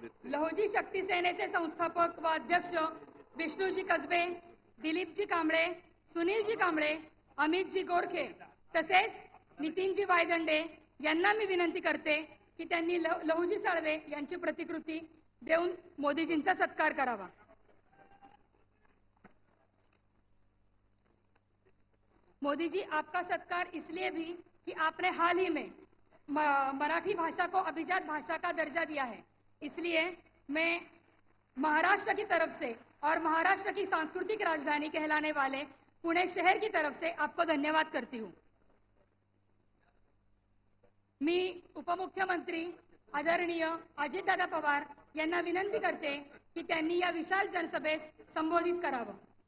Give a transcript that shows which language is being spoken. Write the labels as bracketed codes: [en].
[mr] लहुजी शक्ती सेनेचे संस्थापक व अध्यक्ष विष्णूजी कसबे, दिलीपजी कांबळे, सुनीलजी कांबळे, अमितजी गोरखे तसेच नितीनजी वायदंडे यांना मी विनंती करते की त्यांनी लहुजी साळवे यांची प्रतिकृती देऊन मोदीजींचा सत्कार करावा। [hi] मोदी जी, आपका सत्कार इसलिए भी कि आपने हाल ही में मराठी भाषा को अभिजात भाषा का दर्जा दिया है, इसलिए मैं महाराष्ट्र की तरफ से और महाराष्ट्र की सांस्कृतिक राजधानी कहलाने वाले पुणे शहर की तरफ से आपको धन्यवाद करती हूँ। [mr] मी उपमुख्यमंत्री आदरणीय अजितदादा पवार यांना विनंती करते की त्यांनी या विशाल जनसभेस संबोधित करावं।